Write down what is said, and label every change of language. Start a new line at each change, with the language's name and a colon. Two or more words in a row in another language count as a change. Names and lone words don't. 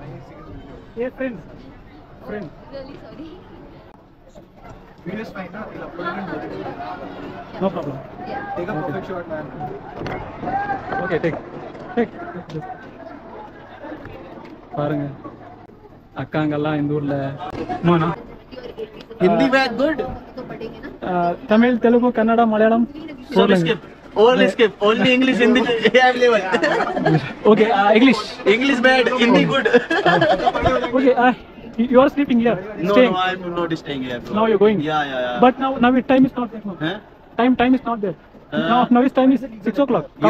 Tamil: ஏ ஃப்ரெண்ட்ஸ்
English: Really sorry. Video is fine, na? We'll upload it in video. no problem. Take a perfect shot, man. okay take
Tamil: பாருங்க அக்காங்கெல்லாம் இந்த ஊர்ல நோனா
Hindi: हिंदी में good. तो पढ़ेंगे ना.
Tamil: தமிழ் தெலுங்கு கன்னடா மலையாளம்
English: All skip. All skip. Only English Hindi available. okay English English bad. Hindi good. ஓகே you are sleeping here No, staying. no, I'm not staying here. Bro. Now you're going. Yeah. But now it time is not there. Huh? Time is not there. Now his time is 6 o'clock. Come,